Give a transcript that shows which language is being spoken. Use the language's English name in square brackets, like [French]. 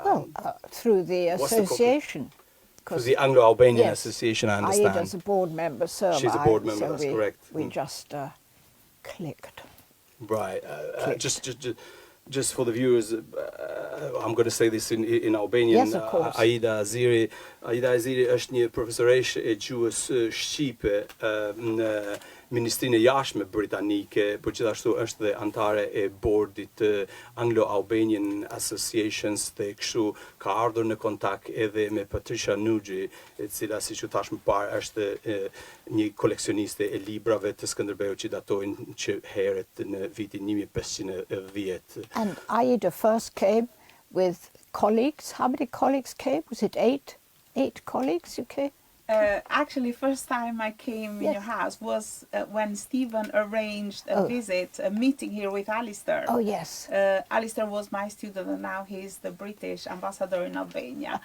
[English] Through the association. Through the Anglo-Albanian Yes. Association, I understand. Aida's a board member, so She's a board member, so that's correct. We just clicked. Right. Just for the viewers, I'm going to say this in Albanian. Yes, of course. [Albanian] Aida Haziri është një profesoreshe e gjuhës shqipe në Ministrinë e Jashtme britanike, por gjithashtu është dhe antare e bordit Anglo-Albanian Associations, dhe kështu ka ardhur në kontakt edhe me Patricia Nugee, e cila, siç u thash më parë, është një koleksioniste e librave të Skënderbeut që datojnë që herët në vitin 1510. [English] And Aida first came with colleagues. How many colleagues came? Was it 8? 8 colleagues you came? Actually, first time I came in your house was when Stephen arranged a visit, a meeting here with Alistair. Oh, yes. Alistair was my student and now he's the British ambassador in Albania.